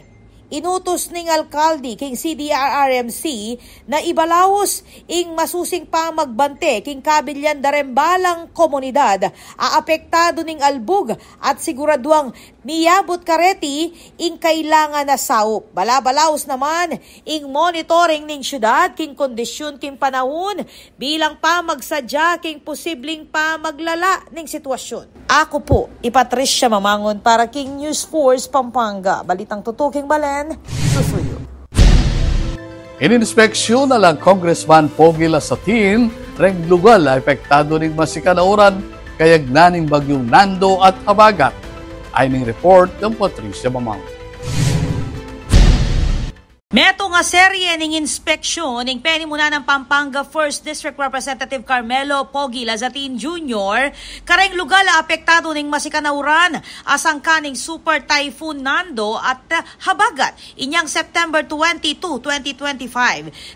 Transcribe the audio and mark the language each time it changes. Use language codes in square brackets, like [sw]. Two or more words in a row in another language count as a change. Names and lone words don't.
[pam] Inutos ning alkalde king CDRRMC na ibalawos ing masusing pamagbante king kabilyan darembalang komunidad aapektado ning albog at siguraduang miyabot kareti ing kailangan na saup. Balabalaos naman ing monitoring ning syudad king kondisyon king panahon bilang pamagsadya king posibleng pamaglala ning sitwasyon. Ako po, Patricia Mamangon para king News Force Pampanga. Balitang tutuking balen, susuyo. Ininspeksyon na lang Congressman Pogi Lasatin, reng lugal na epektado ning masikanauran kayag naning bagyong Nando at Habagat. Ay ning report ng Patricia Mamangon. Meto nga serye ning inspeksyon ning penimuna ng Pampanga 1st District Representative Carmelo Pogi Lazatin Jr. kareng lugar na apektado ning masikanauran asang kaning Super Typhoon Nando at Habagat inyang September 22, 2025.